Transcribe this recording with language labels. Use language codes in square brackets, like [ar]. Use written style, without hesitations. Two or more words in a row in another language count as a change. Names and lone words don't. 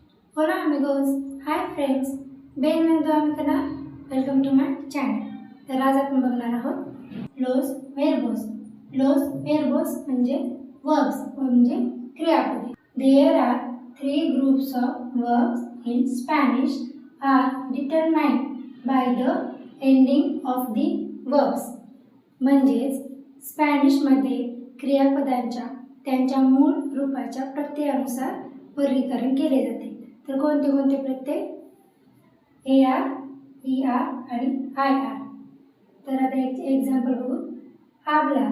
[es] Hola amigos, [en] hi friends, [es] bienvenido a mi canal, [en] welcome to my channel. [mr] तर आज आपण बघणार आहोत [es] los verbos. Los verbos [mr] म्हणजे verbs म्हणजे क्रियापदे. [en] There are three groups of verbs in Spanish are determined by the ending of the verbs. [mr] म्हणजेच स्पॅनिशमध्ये क्रियापदांच्या त्यांच्या मूळ रूपाच्या प्रत्ययानुसार वर्गीकरण केले जाते. तर कोणते कोणते प्रत्यय? AR, ER आणि IR. तर आता एक एक्झाम्पल बघू. हाबलार.